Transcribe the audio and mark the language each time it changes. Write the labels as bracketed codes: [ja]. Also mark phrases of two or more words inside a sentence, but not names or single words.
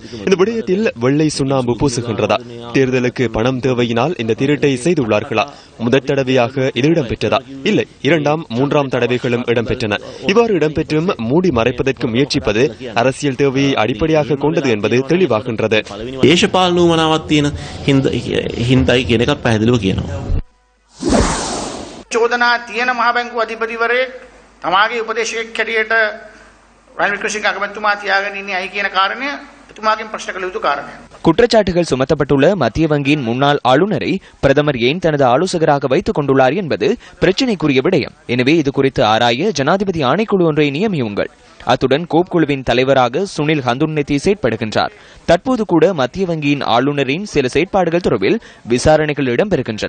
[ta] இந்த விடயத்தில் வெள்ளை சுண்ணாம்பு பூசுகின்றதா? தேர்தலுக்கு பணம் தேவையினால் இந்த திருட்டை செய்துள்ளார்களா? முதற் தடவையாக இது இடம்பெற்றதா? இல்லை, 2ஆம் 3ஆம் தடவைகளும் இடம்பெற்றன. இவ்வாறு இடம்பெற்றும் மூடி மறைப்பதற்கு முயற்சிப்பது அரசியல் தேவையை அடிப்படையாக கொண்டது என்பது தெளிவாகின்றது. [si] චෝදනා තියෙන මහ බැංකුව අධිපතිවරයෙක් තමාගේ උපදේශකයෙක් හැටියට රනිල් වික්‍රමසිංහ අගමැතිතුමා තියාගෙන ඉන්නේ ඇයි කියන කාරණය එතුමාගෙන් ප්‍රශ්න කළ යුතු කාරණයක්. [ta] குற்றச்சாட்டுகள் சுமத்தப்பட்டுள்ள மத்திய வங்கியின் முன்னாள் ஆளுநரை பிரதமர் ஏன் தனது ஆலோசகராக வைத்துக் கொண்டுள்ளார் என்பது பிரச்சினைக்குரிய விடயம். எனவே இது குறித்து ஆராய ஜனாதிபதி ஆணைக்குழு ஒன்றை நியமியுங்கள். அத்துடன் கோப் குழுவின் தலைவராக சுனில் ஹந்துன்னெத்தி செயற்படுகின்றார். தற்போது கூட மத்திய வங்கியின் ஆளுநரின் சில செயற்பாடுகள் தொடர்பில் விசாரணைகள் இடம்பெறுகின்றன.